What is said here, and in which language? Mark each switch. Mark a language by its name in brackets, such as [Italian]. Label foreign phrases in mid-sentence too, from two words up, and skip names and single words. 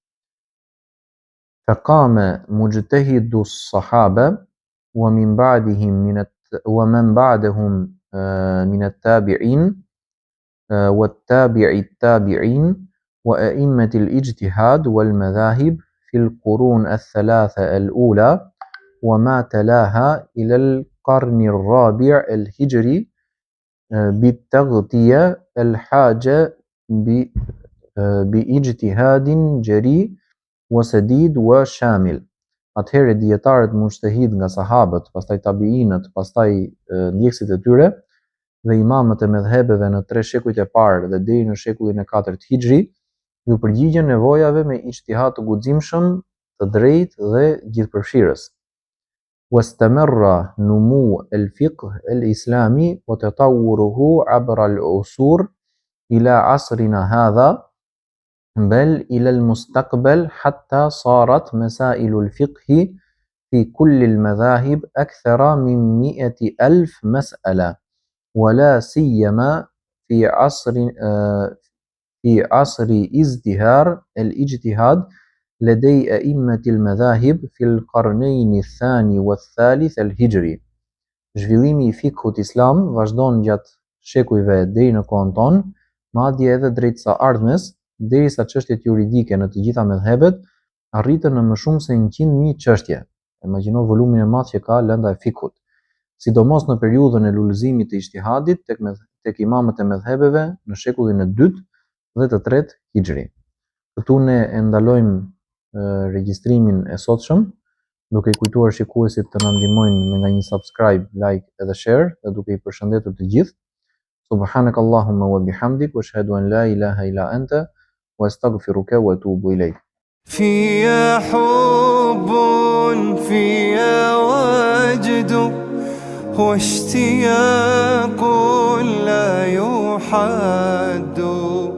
[Arabic] فقام مجتهدو الصحابة ومن بعدهم ومن بعدهم من التابعين وتابعي التابعين وأئمة الاجتهاد والمذاهب في القرون الثلاثة الأولى وما تلاها إلى القرن الرابع الهجري بالتغطية الحاجة باجتهاد جريء وسديد وشامل. [Albanian] Atëherë dietarët mujtahid nga sahabët, pastaj tabiinët, pastaj ndjekësit e tyre dhe imamët e medhhebeve në 3 shekujt e parë dhe deri në shekullin e 4 Hijri, ju përgjigjen nevojave me ijtihad të guximshëm, të drejtë dhe gjithëpërfshirës. [Arabic] واستمر نمو الفقه الإسلامي وتطوره عبر العصور إلى عصرنا هذا بل إلى المستقبل حتى صارت مسائل الفقه في كل المذاهب أكثر من 100,000 مسألة ولا سيما في عصر ازدهار الاجتهاد لدي أئمة المذاهب في القرنين الثاني والثالث الهجري. [Albanian] Zhvillimi I fikhut islam vazhdon gjatë shekujve deri në kohën tonë, madje edhe drejt së ardhmes, derisa çështjet juridike në të gjitha medhhebet arritën në më shumë se 100.000 çështje. Imagjino volumin e madh që ka lënda e fikhut, sidomos në periudhën e lullëzimit të ijtihadit tek imamët e medhhebeve në shekullin e 2 dhe të 3 Hijri. Këtu ne e ndalojmë regjistrimin e sotshëm, duke I kujtuar shikuesit të na ndihmojnë me nga një subscribe, like edhe share dhe duke I përshëndetur të gjithë. [Arabic] سبحانك اللهم وبحمدك وأشهد أن لا إله إلا أنت وأستغفرك وأتوب إليك. فيها حب فيها وجد واشتياق لا يحد